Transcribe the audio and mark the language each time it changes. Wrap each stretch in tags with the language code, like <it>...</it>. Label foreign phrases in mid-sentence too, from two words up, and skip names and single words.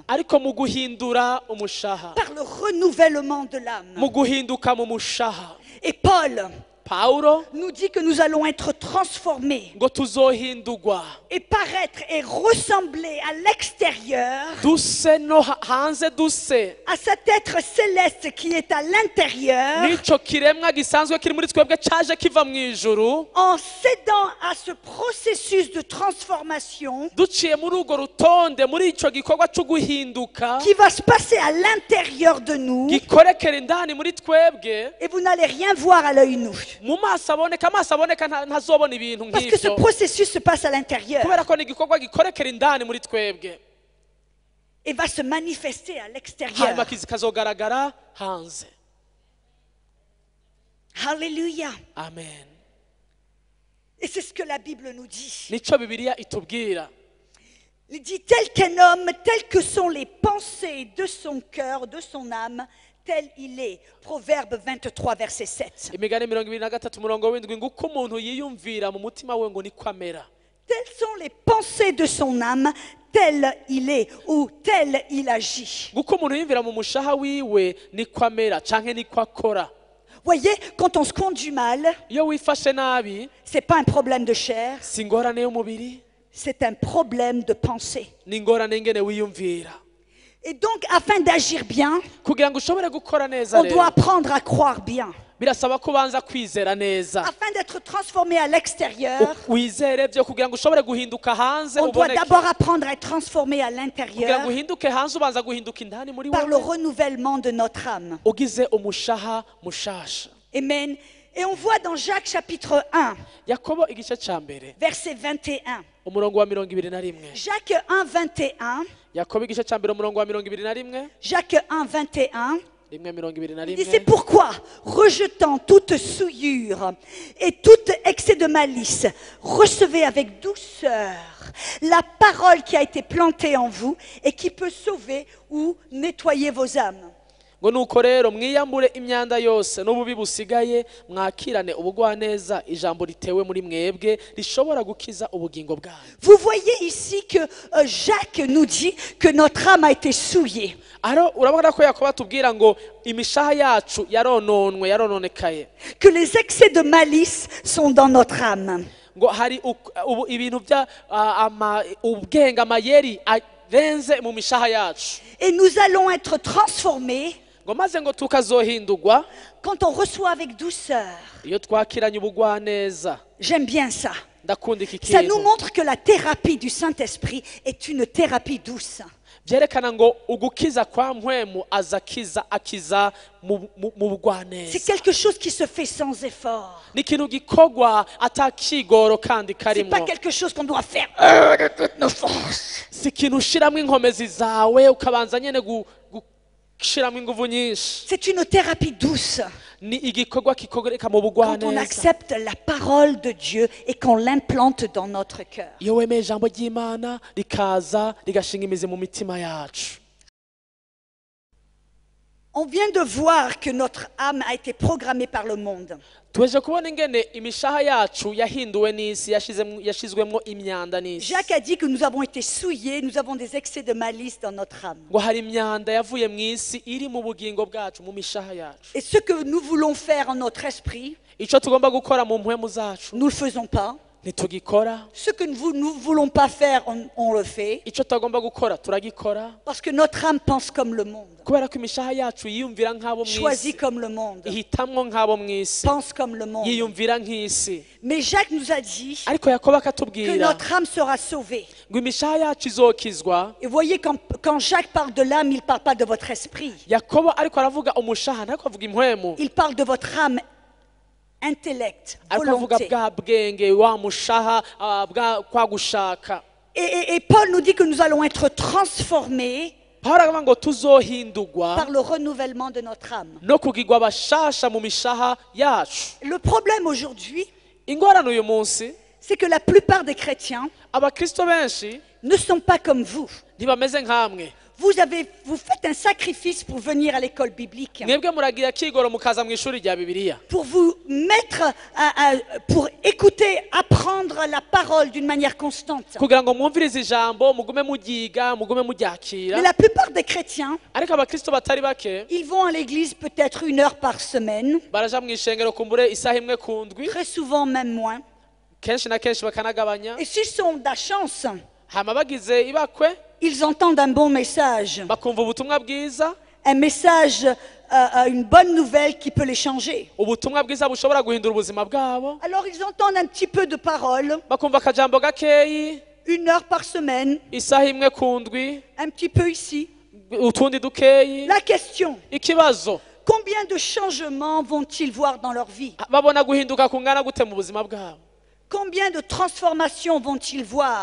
<rn>ariko mu guhindura umushaha,</rn> <fr>par le renouvellement de l'âme.</fr> <rn>mu guhinduka mu mushaha.</rn> <fr>Et Paul</fr> <rn>pawulo</rn> <fr>nous dit que nous allons être transformés</fr> <rn>ngo tuzohindurwa</rn> <fr>et paraître et ressembler à l'extérieur</fr> <rn>duse no hanze duse</rn> <fr>à cet être céleste qui est à l'intérieur,</fr> <rn>n'ico kiremwa gisanzwe kiri muri twebwe caje kiva mu ijuru,</rn> <fr>en cédant à ce processus de transformation</fr> <rn>duciye muri urwo rutonde, muri ico gikorwa cyo guhinduka</rn> <fr>qui va se passer à l'intérieur de nous,</fr> <rn>gikorekera indani muri twebwe.</rn> <fr>et vous n'allez rien voir à l'œil nu.</fr> <rn>mu maso aboneka ntazobona ibintu</rn> <fr>Parce que ce</fr> <rn>nk'ibyo,</rn> <fr>processus se passe à l'intérieur</fr> <rn>kubera ko ni igikorwa gikorekera indani muri twebwe,</rn> <fr>et va se manifester à l'extérieur.</fr> <rn>hanyuma kikazogaragara hanze.</rn> <fr>Alléluia. Amen. Et c'est ce que la Bible nous dit.</fr> <rn>nico bibiliya itubwira.</rn> <fr>Il dit tel qu'un homme, telles que sont les pensées de son cœur, de son âme, tel il est. Proverbe 23, verset 7.</fr> <rn>imigani 23 umurongo w'indwi ngo uko umuntu yiyumvira mu mutima we ngo niko amera.</rn> <fr>Telles sont les pensées de son âme, tel il est ou tel il agit.</fr> <rn>ngo uko umuntu yiyumvira mu mushaha wiwe niko amera canke niko akora.</rn> <fr>Voyez, quand on se conduit mal,</fr> <rn>iyo wifashe nabi</rn> <fr>c'est pas un problème de chair,</fr> <rn>si ingorane y'umubiri,</rn> <fr>c'est un problème de pensée.</fr> <rn>ni ingorane ingene wiyumvira.</rn> <fr>Et donc, afin d'agir bien,</fr> <rn>kugira ngo ushobore gukora neza</rn> <fr>on doit</fr> <rn>rero</rn> <fr>apprendre à croire bien.</fr> <rn>birasaba ko ubanza kwizera neza,</rn> <fr>Afin d'être transformé à l'extérieur,</fr> <rn>wizere byo kugira ngo ushobore guhinduka hanze</rn> <fr>on doit</fr> <rn>uboneke.</rn> <fr>d'abord apprendre à être transformé à</fr> <rn>kugira</rn> <fr>l'intérieur</fr> <rn>ngo uhinduke hanze ubanza guhinduka indani muri</rn> <fr>par le</fr> <rn>wowe</rn> <fr>renouvellement de notre âme.</fr> <rn>ugize umushaha mushasha.</rn> <fr>Amen. Et on voit dans Jacques chapitre 1,</fr> <rn>Yakobo igice ca mbere</rn> <fr>verset 21.</fr> <rn>umurongo wa 21.</rn> <fr>Jacques 1, 21.</fr> <rn>Yakobo igice ca mbere umurongo wa 21.</rn> <fr>Jacques 1, 21.</fr> <rn>rimwe</rn> <fr>Il dit, c'est 21. pourquoi, rejetant toute souillure et tout excès de malice, recevez avec douceur la parole qui a été plantée en vous et qui peut sauver ou nettoyer vos âmes.</fr> <rn>ngo nuko rero mwiyambure imyanda yose n'ububi busigaye mwakirane ubugwaneza ijambo ritewe muri mwebwe rishobora gukiza ubugingo bwanyu.</rn> <fr>Vous voyez ici que Jacques nous dit que notre âme a été souillée.</fr> <rn>aro urabona ko Yakobo atubwira ngo imishaha yacu yarononekaye,</rn> <fr>Que les excès de malice sont dans notre âme.</fr> <rn>ngo hari ibintu bya ubwenge amayeri arenze mu mishaha yacu,</rn> <fr>Et nous allons être transformés</fr> <rn>ngo maze ngo tukazohindurwa</rn> <fr>quand on reçoit avec douceur.</fr> <rn>iyo twakiranye ubugwaneza.</rn> <fr>J'aime bien ça.</fr> <rn>ndakunda iki</rn> <fr>Ça nous</fr> <rn>kintu</rn> <fr>montre que la thérapie du Saint-Esprit est une thérapie douce.</fr> <rn>byerekana ngo ugukiza kwa mpwemu akiza mu</rn> <fr>C'est</fr> <rn>bugwaneza.</rn> <fr>quelque chose qui se fait sans effort.</fr> <rn>ni ikintu gikorwa atakigoro kandi</rn> <fr>C'est pas</fr> <rn>karimo,</rn> <fr>quelque chose qu'on doit faire de toutes nos forces.</fr> <rn>si ikintu ushiramwo inkomezi zawe ukabanza nyene gushiramwo inguvu nyinshi.</rn> <fr>C'est une thérapie douce.</fr> <rn>ni igikorwa kikoreka mu</rn> <fr>Quand on</fr> <rn>bugwaneza</rn> <fr>accepte la parole de Dieu et qu'on l'implante dans notre cœur.</fr> <rn>iyo wemeye ijambo ry'Imana rikaza rigashinga imizi mu mitima yacu.</rn> <fr>On vient de voir que notre âme a été programmée par le monde.</fr> <rn>tuweje kubona ingene imishaha yacu yahinduwe n'isi, yashizwemwo imyanda n'isi.</rn> <fr>Jacques a dit que nous avons été souillés, nous avons des excès de malice dans notre âme.</fr> <rn>ngo hari imyanda yavuye mu isi iri mu bugingo bwacu, mu mishaha yacu.</rn> <fr>Et ce que nous voulons faire en notre esprit,</fr> <rn>ico tugomba gukora mu mpwemu zacu</rn> <fr>nous ne le faisons pas.</fr> <rn>ntitugikora,</rn> <fr>Ce que nous ne voulons pas faire, on le fait.</fr> <rn>ico tutagomba gukora turagikora,</rn> <fr>Parce que notre âme pense comme le monde,</fr> <rn>kubera ko imishaha yacu yiyumvira nk'abo mw'isi,</rn> <fr>choisit comme le monde,</fr> <rn>ihitamwo nk'abo mw'isi,</rn> <fr>pense comme le monde.</fr> <rn>yiyumvira nk'isi.</rn> <fr>Mais Jacques nous a dit</fr> <rn>ariko Yakobo</rn> <fr>que</fr> <rn>akatubwira</rn> <fr>notre âme sera sauvée.</fr> <rn>ngo imishaha yacu izokizwa.</rn> <fr>Et voyez, quand Jacques parle de l'âme, il ne parle pas de votre esprit.</fr> <rn>Yakobo ariko aravuga umushaha ntariko avuga impwemu,</rn> <fr>Il parle de votre âme, intellect,</fr> <rn>ariko avuga</rn> <fr>volonté.</fr> <rn>bwa bwenge, wa mushaha, bwa kwa gushaka.</rn> <fr>Et Paul nous dit que nous allons être transformés</fr> <rn>Pawulo aravuga ngo tuzohindurwa</rn> <fr>par le renouvellement de notre âme.</fr> <rn>no kugirwa abashasha mu mishaha yacu.</rn> <fr>Le problème aujourd'hui,</fr> <rn>ingorane uyu munsi</rn> <fr>c'est que la plupart des chrétiens</fr> <rn>abakristo benshi</rn> <fr>ne sont pas comme vous.</fr> <rn>ntibameze nk'amwe.</rn> <fr>Vous faites un sacrifice pour venir à l'école biblique,</fr> <rn>mwebwe muragira kigoro mukaza mu ishuri rya Bibiliya</rn> <fr>pour vous mettre, pour écouter, apprendre la parole d'une manière constante.</fr> <rn>kugira ngo mwumvirize ijambo mugume muryiga mugume</rn> <fr>Mais</fr> <rn>muryakira.</rn> <fr>la plupart des chrétiens,</fr> <rn>ariko abakristo batari bake</rn> <fr>ils vont à l'église peut-être 1 heure par semaine,</fr> <rn>baraja mu ishengero kumbure isaha imwe ku ndwi,</rn> <fr>très souvent même moins.</fr> <rn>kenshi na kenshi bakanagabanya.</rn> <fr>Et s'ils sont de la chance,</fr> <rn>hama bagize ibakwe</rn> <fr>ils entendent un bon message,</fr> <rn>bakumva ubutumwa bwiza,</rn> <fr>un message, une bonne nouvelle qui peut les changer.</fr> <rn>ubutumwa bwiza bushobora guhindura ubuzima bwabo,</rn> <fr>Alors ils entendent un petit peu de parole,</fr> <rn>bakumva akajambo gakeyi</rn> <fr>1 heure par semaine,</fr> <rn>isaha imwe ku ndwi,</rn> <fr>un petit peu ici.</fr> <rn>utundi dukeyi.</rn> <fr>La question,</fr> <rn>ikibazo</rn> <fr>combien de changements vont-ils voir dans leur vie?</fr> <rn>babona guhinduka kungana gute mu buzima bwabo,</rn> <fr>Combien de transformations vont-ils voir?</fr>